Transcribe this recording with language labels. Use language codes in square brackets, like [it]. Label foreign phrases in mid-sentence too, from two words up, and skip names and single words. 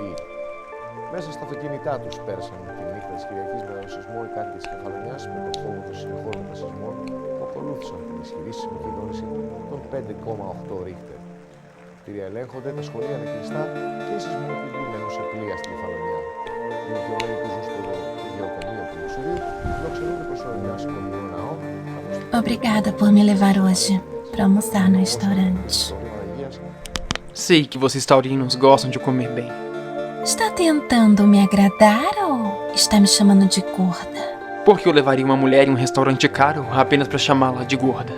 [el] Μέσα στα αυτοκίνητά τους πέρασαν τη νύχτα της Κυριακής με τον σεισμό οι κάτοικοι της Κεφαλονιάς με τον φόβο των συνεχών μετασεισμών που ακολούθησαν την ισχυρή σεισμική δόνηση των 5,8 Ρίχτερ. Κτίρια ελέγχονται, τα σχολεία είναι κλειστά και οι σεισμολόγοι μένουν σε πλοία στη Κεφαλονιά. Οι οικειομένοι που ζουν στο γεωτομείο του Λουξουρίου φιλοξενούνται προσωρινά στο κοντινό ναό. [pt] Obrigada por me levar hoje para almoçar no restaurante. Sei que vocês taurinos gostam de comer bem. Está tentando me agradar ou está me chamando de gorda? Por que eu levaria uma mulher em um restaurante caro apenas para chamá-la de gorda?